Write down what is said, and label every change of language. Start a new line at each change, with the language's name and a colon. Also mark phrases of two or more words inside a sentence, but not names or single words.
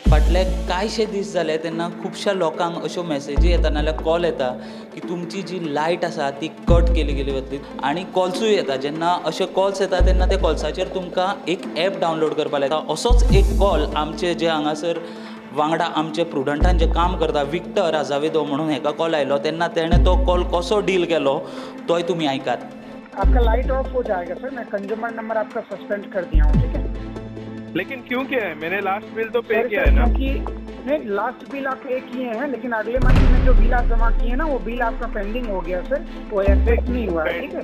Konkani: फाटले कांयशे दीस जाले तेन्ना खुबश्या लोकांक अश्यो मॅसेजी येता नाल्यार कॉल येता की तुमची जी लायट आसा ती कट केली गेली वतली आनी कॉल्सूय येता. जेन्ना अशे कॉल्स येता तेन्ना त्या कॉल्साचेर तुमकां एक
English: app download
Konkani: करपाक लायता. असोच एक कॉल आमचे जे हांगासर वांगडा आमचे प्रुडंटान जे काम करता विक्टर आझावेदो म्हणून हेका कॉल आयलो तेन्ना तेणें तो कॉल कसो डील केलो तोय तुमी आयकात.
Hindi: आपका लाइट ऑफ हो जाएगा सर, मैं
English: consumer number
Hindi: आपका सस्पेंड कर दिया हूँ, ठीक है। लेकिन क्यों किया है? मैंने
English: last bill
Hindi: तो पे सर, किया है ना। क्योंकि नहीं,
English: last bill
Hindi: आप पे किए हैं लेकिन अगले मंथ में जो बिल आप जमा किए हैं ना वो बिल आपका पेंडिंग हो गया सर, वो एक्सेप्ट नहीं हुआ है, ठीक है।